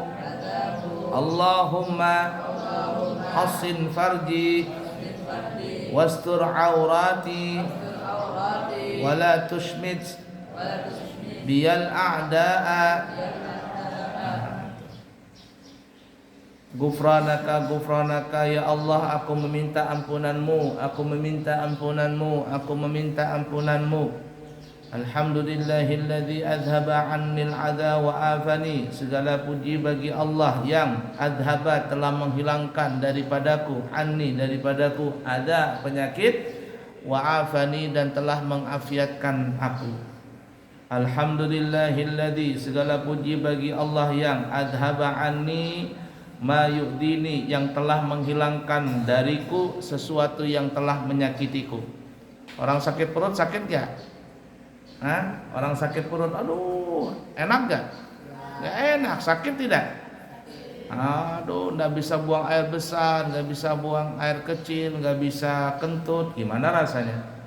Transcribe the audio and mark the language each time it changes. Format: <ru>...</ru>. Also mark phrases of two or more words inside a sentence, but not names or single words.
<ar>اللهم حصن فرجي واستر عورتي ولا تشمت بي الأعداء. غفرانك يا الله,</ar> <id>aku meminta ampunanmu.</id> <ar>الحمد لله الذي أذهب عني الأذى وعافاني.</ar> <id>Segala puji bagi Allah yang adhaba, telah menghilangkan daripadaku, anni, daripadaku, adha, penyakit,</id> <ar>وعافاني,</ar> <id>dan telah mengafiatkan aku.</id> <ar>الحمد لله الذي,</ar> <id>segala puji bagi Allah yang</id> <ar>أذهب عني ما يؤذيني,</ar> <id>yang telah menghilangkan dariku sesuatu yang telah menyakitiku. Orang sakit perut sakit gak? Orang sakit perut, aduh, enak gak? Gak enak, sakit tidak? Aduh, nggak bisa buang air besar, nggak bisa buang air kecil, nggak bisa kentut, gimana rasanya?</id>